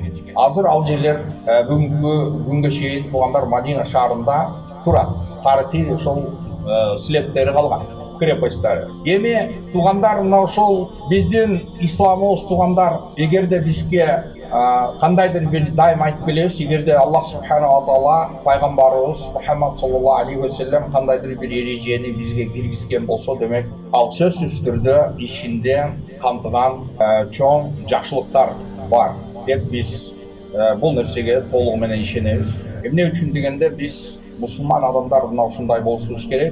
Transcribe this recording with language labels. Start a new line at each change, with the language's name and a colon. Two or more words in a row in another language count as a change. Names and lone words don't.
Kyrgyz: Азыр ал жерлер бүгүнкү күнгө чейин туугандар Мадина шаарында турат. Тарыхый ошол слептери калган, крепостьтары. Эми туугандар, мына ошол биздин исламыбыз туугандар, эгерде бизге кандайдыр бир дайым айтып келебиз, эгерде
Arabic: الله سبحانه وتعالى
Kyrgyz: пайгамбарыбыз Мухаммад
Arabic: صلى الله عليه وسلم
Kyrgyz: кандайдыр бир эрежени бизге киргизген болсо, демек ал сөзсүз түрдө ичинде камтыган чоң жакшылыктар бар деп биз бул нерсеге толугу менен ишенебиз. Эмне үчүн дегенде, биз мусулман адамдар мына ушундай болушубуз керек.